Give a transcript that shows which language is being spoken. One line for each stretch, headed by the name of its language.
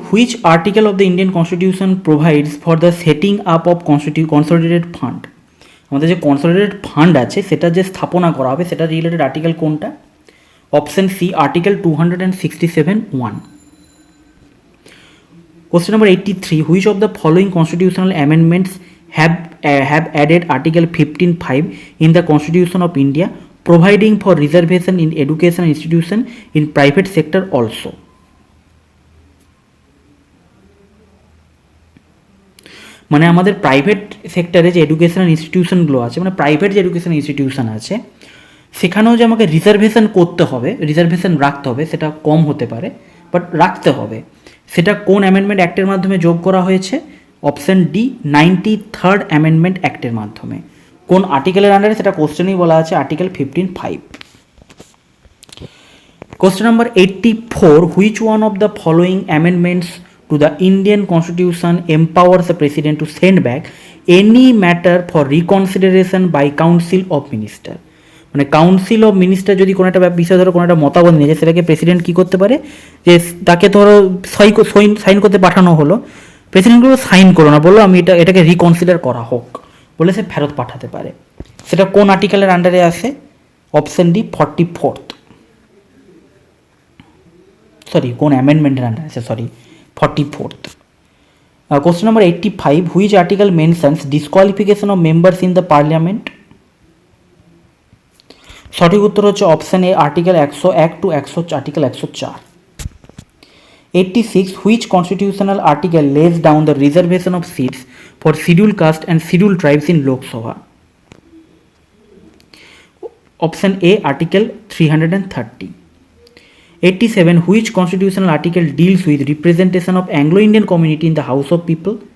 English: Which article of the Indian Constitution provides for the setting up of consolidated fund?
Bangla: আমাদের যে consolidated fund আছে সেটা যে স্থাপনা করা হবে সেটা রিলেটেড আর্টিকেল কোনটা?
English: Option C, article 267(1). Question number 83. Which of the following constitutional amendments have added article 15(5) in the Constitution of India providing for reservation in education institution in private sector also?
Bangla: মানে আমাদের private সেক্টরে যে educational ইনস্টিটিউশনগুলো আছে, মানে private যে education institution আছে সেখানেও যে আমাকে রিজার্ভেশন করতে হবে, রিজার্ভেশন রাখতে হবে, সেটা কম হতে পারে বাট রাখতে হবে, সেটা কোন অ্যামেন্ডমেন্ট অ্যাক্টের মাধ্যমে যোগ করা হয়েছে? অপশন ডি, 93rd অ্যামেন্ডমেন্ট অ্যাক্টের মাধ্যমে। কোন আর্টিকেলের আন্ডারে সেটা কোশ্চেনেই বলা আছে, article 15(5).
English: Question number 84. Which one of the following amendments to the Indian Constitution empowers the President to send back any matter for reconsideration by Council of Ministers?
Bangla: মানে council of minister যদি কোনো একটা বিষয় ধরো কোনো একটা মতামত নিয়ে যায় সেটাকে প্রেসিডেন্ট কী করতে পারে, যে তাকে ধরো সাইন করতে পাঠানো হলো, প্রেসিডেন্টগুলো সাইন করো না, বললো আমি এটাকে রিকনসিডার করা হোক বলে সে ফেরত পাঠাতে পারে। সেটা কোন আর্টিকেলের আন্ডারে আসে? Option D, 44th। সরি, কোন অ্যামেন্ডমেন্টের আন্ডারে আছে? Sorry, 44th.
English: Question number 85. Which article mentions disqualification of members in the parliament?
Bangla: সঠিক উত্তর হচ্ছে option A, article 101 to article 104।
English: 86. Which constitutional article lays down the reservation of seats for scheduled caste and scheduled tribes in Lok Sabha? Option A, article 330. 87. Which constitutional article deals with representation of Anglo-Indian community in the House of People?